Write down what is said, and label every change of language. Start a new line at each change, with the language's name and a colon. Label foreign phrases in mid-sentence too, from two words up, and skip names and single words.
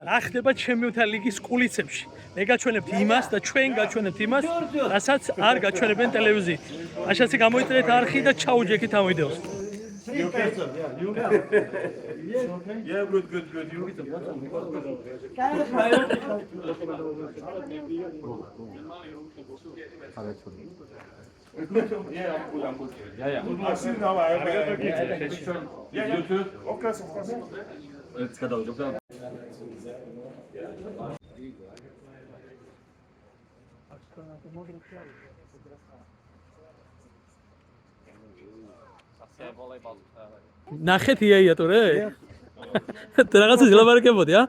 Georgian: რა ხდება ჩემპიონთა ლიგის კულისებში. მე გაჩვენებთ იმას და ჩვენ გაჩვენებთ იმას, რასაც არ გაჩვენებენ ტელევიზიით. მაშასე გამოიწერეთ არხი და ჩაუჯექით ამ ვიდეოს.
English: You okay? Yeah, good. You? Yeah, I'm good. Yeah. I've seen now. I have a picture. Yeah. You too? Of course. Let's get out.
Georgian: ნახეთ იაია თუ რა? რაღაცა ძლაბარკებოდი, ა?